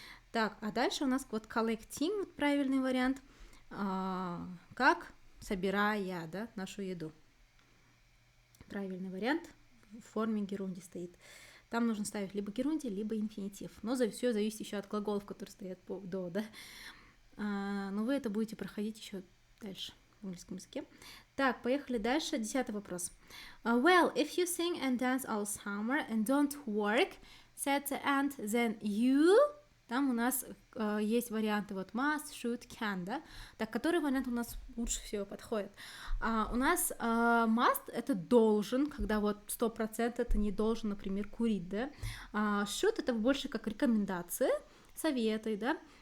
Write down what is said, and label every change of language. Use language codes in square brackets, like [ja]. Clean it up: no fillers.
[ru] Так, а дальше у нас вот collecting, вот правильный вариант, как собирая, да, нашу еду. Правильный вариант в форме герундии стоит. Там нужно ставить либо герундий, либо инфинитив. Но все зависит еще от глаголов, которые стоят до, да. Но вы это будете проходить еще дальше в английском языке. Так, поехали дальше. 10 вопрос. [en] Well, if you sing and dance all summer and don't work, said the ant, then you... [ru] Там у нас есть варианты вот must, should, can, да? Так, который вариант у нас лучше всего подходит? У нас must это должен, когда вот 100% это не должен, например, курить, да? Should это больше как рекомендации, советы, да?